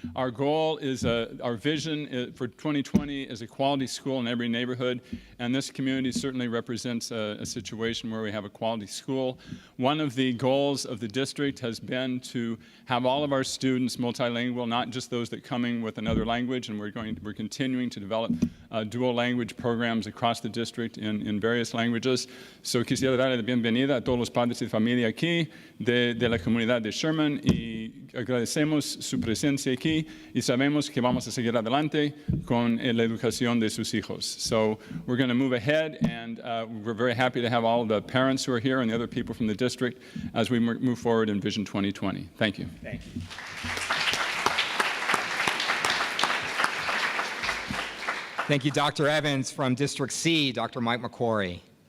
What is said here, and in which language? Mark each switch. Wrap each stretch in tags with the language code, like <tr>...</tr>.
<en>Our goal is, our vision for 2020 is a quality school in every neighborhood, and this community certainly represents a situation where we have a quality school. One of the goals of the district has been to have all of our students multilingual, not just those that come in with another language, and we're continuing to develop dual language programs across the district in various languages.</en> <es>So quisiera darle la bienvenida a todos los padres y familia aquí de la comunidad de Sherman, y agradecemos su presencia aquí y sabemos que vamos a seguir adelante con la educación de sus hijos.</es> <en>So we're going to move ahead, and we're very happy to have all the parents who are here and the other people from the district as we move forward in Vision 2020. Thank you. Thank you. Thank you, Dr. Evans. From District C, Dr. Mike McQuarrie.</en>